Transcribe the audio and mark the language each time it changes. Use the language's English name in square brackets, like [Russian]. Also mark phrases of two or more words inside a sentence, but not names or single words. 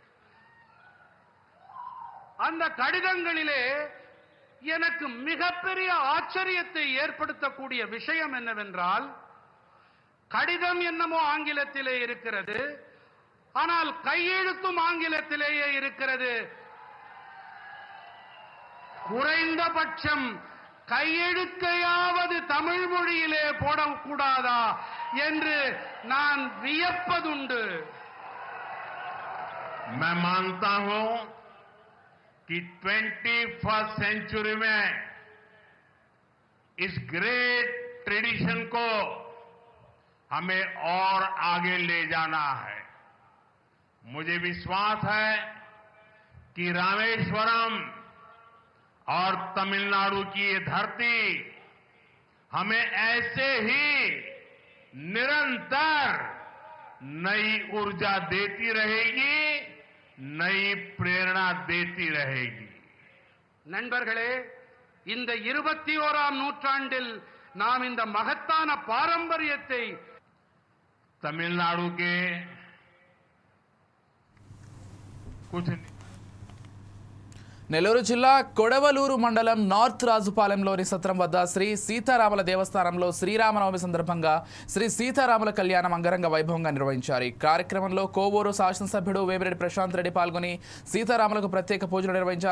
[Tamil] அந்த கடிதங்களிலே எனக்கு மிகப்பெரிய ஆச்சரியத்தை ஏற்படுத்தக்கூடிய விஷயம் என்னவென்றால், கடிதம் என்னமோ ஆங்கிலத்திலே இருக்கிறது, ஆனால் கையெழுத்தும் ஆங்கிலத்திலேயே இருக்கிறது. குறைந்தபட்சம் கையெழுத்தையாவது தமிழ் மொழியிலே போடக்கூடாதா என்று நான் வியப்பதுண்டு. [Hindi] मैं मानता हूं कि 21st सेंचुरी में इस [English] great tradition [Hindi] को हमें और आगे ले जाना है। मुझे विश्वास है कि रामेश्वरम और तमिलनाडु की ये धरती हमें ऐसे ही निरंतर नई ऊर्जा देती रहेगी, नई प्रेरणा देती रहेगी। [Tamil] நண்பர்களே, இந்த 21ஆம் நூற்றாண்டில் நாம் இந்த மகத்தான பாரம்பரியத்தை [Hindi] तमिलनाडु के कुछ [Telugu] నెల్లూరు జిల్లా కొడవలూరు మండలం నార్త్ రాజుపాలెంలోని సత్రం వద్ద శ్రీ సీతారాముల దేవస్థానంలో శ్రీరామనవమి సందర్భంగా శ్రీ సీతారాముల కళ్యాణం అంగరంగ వైభవంగా నిర్వహించారు. ఈ కార్యక్రమంలో కోవూరు శాసనసభ్యుడు వేమిరెడ్డి ప్రశాంత్ రెడ్డి పాల్గొని సీతారాములకు ప్రత్యేక పూజలు నిర్వహించారు.